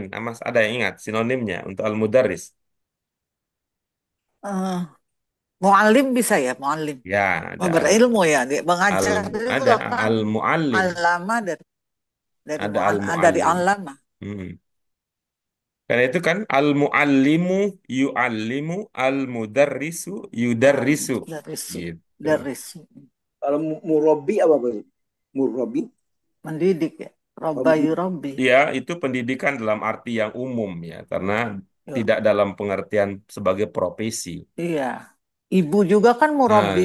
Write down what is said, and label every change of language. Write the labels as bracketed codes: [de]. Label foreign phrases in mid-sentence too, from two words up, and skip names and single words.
[id] Nah, Mas ada yang ingat sinonimnya untuk al-mudarris? Eh, Muallim bisa ya, muallim. Ya, ada Berilmu ya, dia al mengajar itu ada kan al-muallim, alama ada dari al-muallim. alama. Hmm. Karena itu kan [ar] المعلم يعلم المدرس يدرس [id] Dari gitu. dari Kalau murabi apa Pak? Murabi? mendidik ya. Oh, [ar] ربّى يربّي. [id] Ya, itu pendidikan dalam arti yang umum ya, karena Ya, tidak dalam pengertian sebagai profesi. iya. Ibu juga kan murabbi